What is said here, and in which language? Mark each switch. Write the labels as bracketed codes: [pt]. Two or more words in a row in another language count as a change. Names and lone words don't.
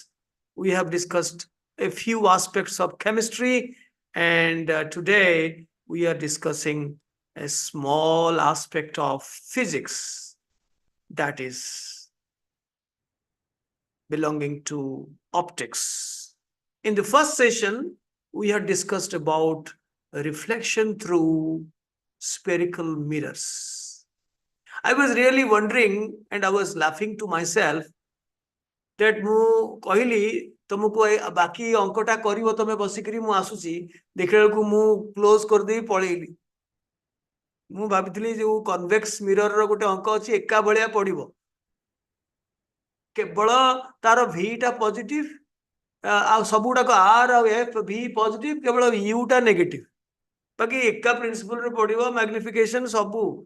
[en] We have discussed a few aspects of chemistry, and today we are discussing a small aspect of physics, that is belonging to optics. In the first session, we had discussed about reflection through spherical mirrors. I was really wondering and I was laughing to myself that [or] ମୁଁ କହିଲି ତମକୁ ବାକି ଅଙ୍କଟା କରିବ ତମେ ବସିକିରି ମୁଁ ଆସୁଛି ଦେଖିଲା ବେଳକୁ ମୁଁ କ୍ଲୋଜ କରିଦେଇ ପଳେଇଲି। ମୁଁ ଭାବିଥିଲି ଯୋଉ [en] convex mirrorର [or] ଗୋଟେ ଅଙ୍କ ଅଛି ଏକା ଭଳିଆ ପଡିବ, କେବଳ ତାର ଭିଟା ପଜିଟିଭ ଆଉ ସବୁଗୁଡାକ ଆର୍ ଆଉ [en] f v positive, [or] କେବଳ ୟୁଟା ନେଗେଟିଭ, ବାକି ଏକା ପ୍ରିନ୍ସିପଲରେ ପଡିବ ମ୍ୟାଗ୍ନିଫିକେସନ ସବୁ।